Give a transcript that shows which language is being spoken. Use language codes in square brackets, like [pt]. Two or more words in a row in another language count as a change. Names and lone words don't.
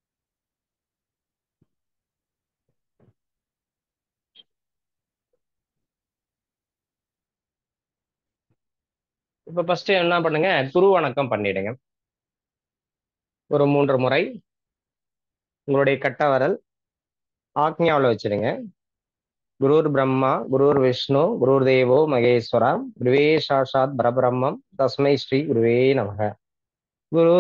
[ta] இப்ப ஃபர்ஸ்ட் என்ன பண்ணுங்க, குரு வணக்கம் பண்ணிடுங்க. ஒரு 3 முறை உங்களுடைய கட்ட விரல் ஆக்ஞாவில் வச்சிடுங்க. [sa] गुरुर् ब्रह्मा गुरुर् विष्णु गुरुर् देवो महेश्वरा गुरुवे साक्षात् परब्रह्मम् तस्मै श्री गुरुवे नमः.